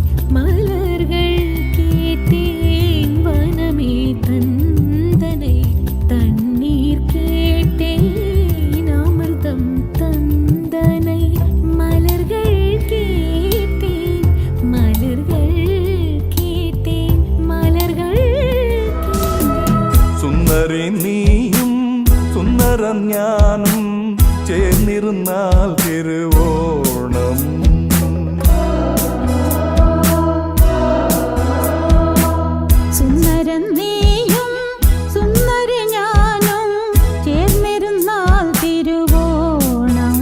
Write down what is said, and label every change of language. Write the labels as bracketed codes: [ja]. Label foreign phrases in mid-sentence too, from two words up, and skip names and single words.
[ta] மலர்கள் கேட்டேன் வனமே தந்தனை, தண்ணீர் கேட்டேன் அமிர்தம் தந்தனை. மலர்கள் கேட்டேன், மலர்கள் கேட்டேன், மலர்கள் [ml] സുന്ദരി നീയും സുന്ദരൻ ഞാനും ചേർന്നിരുന്നാൽ തിരുവോണം. സുന്ദരൻ നീയും സുന്ദരി ഞാനും ചേർന്നിരുന്നാൽ തിരുവോണം.